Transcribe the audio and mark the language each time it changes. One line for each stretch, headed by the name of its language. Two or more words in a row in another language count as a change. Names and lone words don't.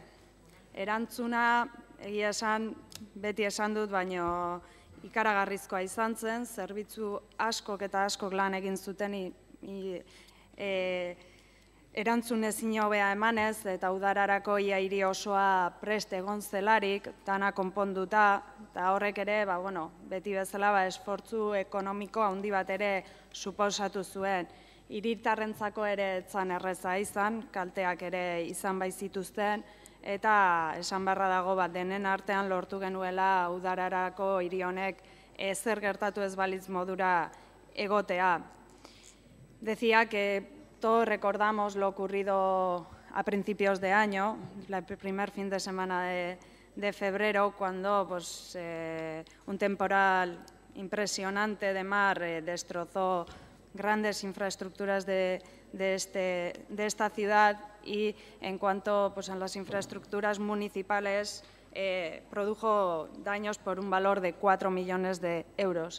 Basque: Erantzuna, egia esan, beti esan dut, baino ikaragarrizkoa izan zen, zerbitzu askok eta askok lan egin zuten erantzun ezin hobea emanez, eta udararako ia hiri osoa prest egon zelarik, dana konponduta, eta horrek ere, beti bezala esfortzu ekonomiko handi bat ere suposatu zuen. Hiritarrentzako ere etzan erreza izan, kalteak ere izan baizituzten, eta esan beharra dago denen artean lortu genuela udararako hiri honek zer gertatu ez balitz modura egotea.
Spanish: Decía que todos recordamos lo ocurrido a principios de año, el primer fin de semana de febrero, cuando pues, un temporal impresionante de mar destrozó grandes infraestructuras de esta ciudad y en cuanto pues, a las infraestructuras municipales produjo daños por un valor de 4 millones de euros.